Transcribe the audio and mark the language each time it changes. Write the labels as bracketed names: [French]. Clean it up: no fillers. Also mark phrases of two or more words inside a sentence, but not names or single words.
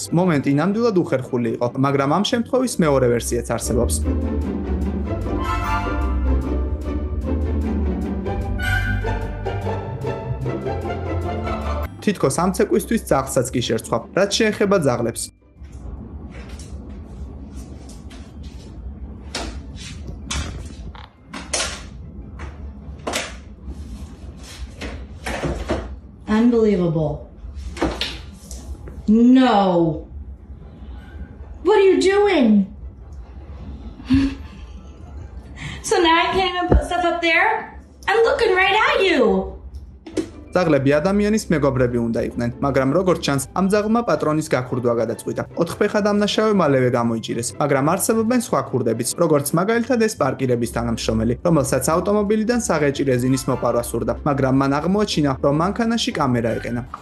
[Georgian] მომენტი ნამდვილად უხერხული იყო, მაგრამ ამ შემთხვევის მეორე ვერსიაც არსებობს. თითქოს ამ ცეკვისთვის ძაღლსაც კი შერცხვა, რაც შეეხება ძაღლებს. [English] Unbelievable. No. What are you doing? So now I can't even put stuff up there? I'm looking right at you. [Georgian] ძაღლები ადამიანის მეგობრები უნდა იყვნენ, მაგრამ როგორც ჩანს, ამ ძაღლმა პატრონის გაქურდვა გადაწყვიტა. 4 ფეხა დამნაშავე მალევე გამოიჭირეს, მაგრამ არსებობენ სხვა ქურდებიც, როგორც მაგალითად ეს პარკირების თანამშრომელი, რომელსაც ავტომობილიდან საღეჭი რეზინის მოპარვა სურდა, მაგრამ მან აღმოაჩინა, რომ მანქანაში კამერა ეყენა.